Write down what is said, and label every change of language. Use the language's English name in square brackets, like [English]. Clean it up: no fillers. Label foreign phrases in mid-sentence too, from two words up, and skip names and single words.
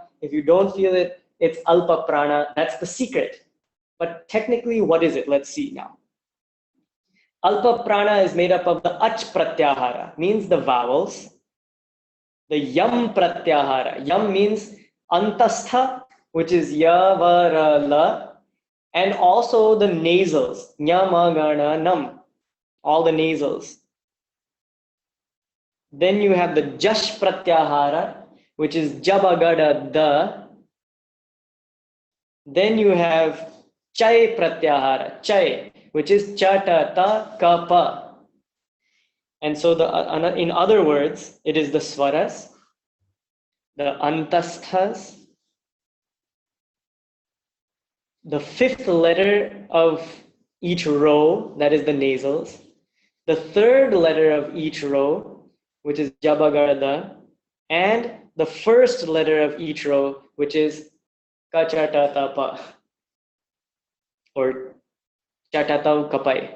[English] If you don't feel it, it's [Sanskrit] alpa prana. [English] That's the secret. But technically, what is it? Let's see now. [Sanskrit] Alpa prana [English] is made up of the [Sanskrit] ach pratyahara, [English] means the vowels. The [Sanskrit] yam pratyahara. [English] Yam means antastha, which is [Sanskrit] ya, va, ra, la. [English] And also the nasals. [Sanskrit] Nya, ma, ga, na, nam. [English] All the nasals. Then you have the [Sanskrit] jash pratyahara, [English] which is [Sanskrit] jabagada da. [English] Then you have [Sanskrit] chai pratyahara, chai, [English] which is [Sanskrit] cha ta ta ka pa. [English] And so in other words, it is the swaras, the antasthas, the fifth letter of each row, that is the nasals, the third letter of each row, which is jabagarada, and the first letter of each row, which is kachatatapa or [Sanskrit] chatatau kapai.